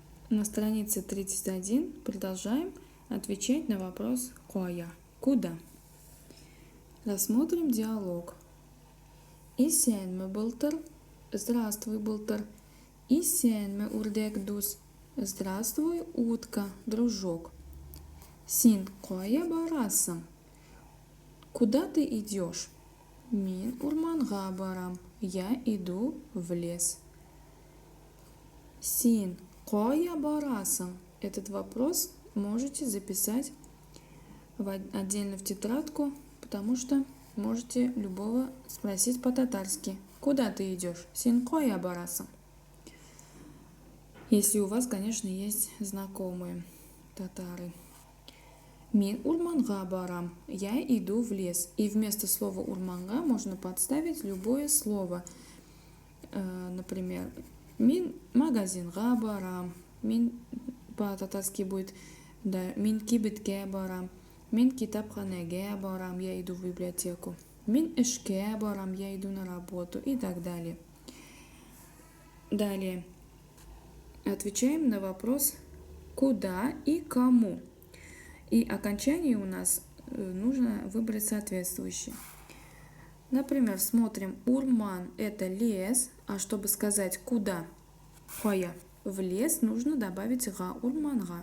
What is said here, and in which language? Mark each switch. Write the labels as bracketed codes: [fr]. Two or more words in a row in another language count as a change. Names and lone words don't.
[ru] На странице 31 продолжаем отвечать на вопрос «Коя?» Куда? Рассмотрим диалог. [tt] Исенме былтыр. Здравствуй, былтыр. Исенме урдек дус. [ru] Здравствуй, утка, дружок. [tt] Син коя барасың? [ru] Куда ты идешь? [tt] Мин урманға барам. [ru] Я иду в лес. [tt] Син коя барасың? [ru] Этот вопрос можете записать отдельно в тетрадку, потому что можете любого спросить по-татарски. Куда ты идешь? [tt] Син коя барасың? [ru] Если у вас, конечно, есть знакомые татары. [tt] Мин урманға барам. [ru] Я иду в лес. И вместо слова урманға можно подставить любое слово. Например, [tt] мин магазинға барам. [ru] Мин по-татарски будет да, [tt] мин кибетке барам. Мин китапханеге барам. [ru] Я иду в библиотеку. [tt] Мин ішке барам. [ru] Я иду на работу. И так далее. Далее. Отвечаем на вопрос куда и кому. И окончание у нас нужно выбрать соответствующее. Например, смотрим, урман – это лес, а чтобы сказать куда, коя, в лес нужно добавить га, урманга.